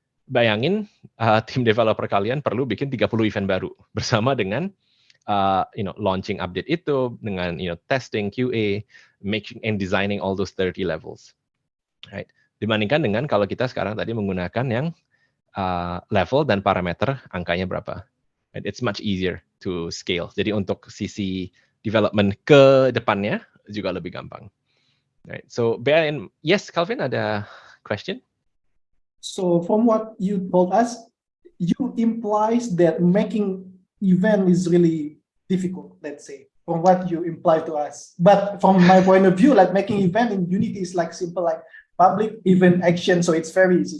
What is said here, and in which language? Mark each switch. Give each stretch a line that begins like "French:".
Indonesian: Bayangin tim developer kalian perlu bikin 30 event baru bersama dengan launching update itu, dengan testing, QA,
English: making and designing all those 30 levels,
Indonesian: right? Dibandingkan dengan kalau kita sekarang tadi menggunakan yang level dan parameter angkanya berapa. Right?
English: It's much easier to scale.
Indonesian: Jadi untuk sisi development ke depannya juga lebih gampang.
English: Right. So yes, Calvin, ada question? So from what you told us, you implies that making event is really difficult, let's say, from what you imply to us. But from my point of view, like making event in Unity is like simple, like public event action. So it's very easy.